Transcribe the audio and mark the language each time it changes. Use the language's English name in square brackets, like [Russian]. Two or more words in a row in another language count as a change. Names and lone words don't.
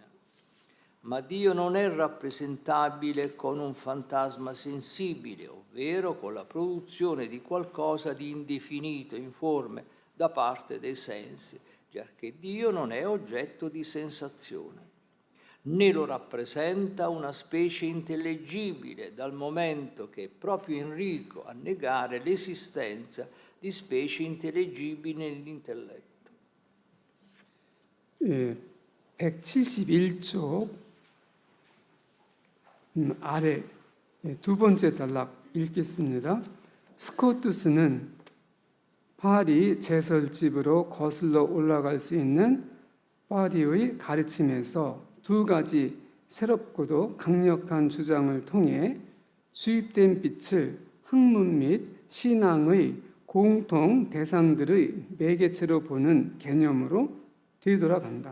[Italian] Ma Dio non è rappresentabile con un fantasma sensibile, ovvero con la produzione di qualcosa di indefinito, informe, da parte dei sensi, giacché Dio non è oggetto di sensazione, né lo rappresenta una specie intellegibile, dal momento che è proprio Enrico a negare l'esistenza di specie intellegibili nell'intelletto. [Korean] 171쪽 아래 2번째 단락 읽겠습니다. 스코투스는 파리 제설집으로 거슬러 올라갈 수 있는 파리의 가르침에서 2가지 새롭고도 강력한 주장을 통해 주입된 빛을 학문 및 신앙의 공통 대상들의 매개체로 보는 개념으로 되돌아간다.